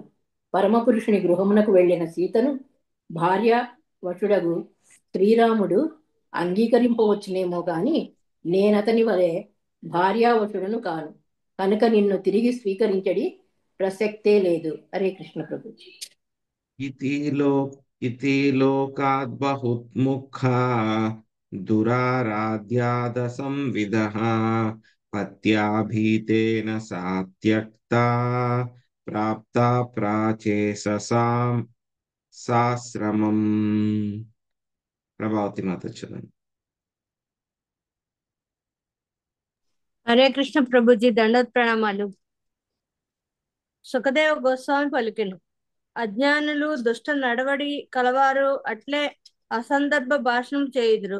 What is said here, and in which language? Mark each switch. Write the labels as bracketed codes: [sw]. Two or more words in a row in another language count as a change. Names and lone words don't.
[te] పరమపురుషుని గృహమునకు వెళ్ళిన సీతను భార్య వశుడగు శ్రీరాముడు అంగీకరింపవచ్చునేమో గాని నేనతని వలె భార్యావశుడను కాను. కనుక నిన్ను తిరిగి స్వీకరించడి ప్రసక్తే లేదు. హరే కృష్ణ ప్రభు. [sa] इति लो इति लोकाद् बहुमुखा दुराराध्यादसंविदः पत्या भीतेन सा त्यक्ता प्राप्ता प्राचेससां साश्रमम् [te] ప్రభావతి మాత చదవండి. హరే కృష్ణ ప్రభుజీ దండోత్ ప్రణామాలు. సుఖదేవ గోస్వామి పలికెను. అజ్ఞానులు దుష్ట నడవడి కలవారు అట్లే అసందర్భ భాషణం చేయుదురు.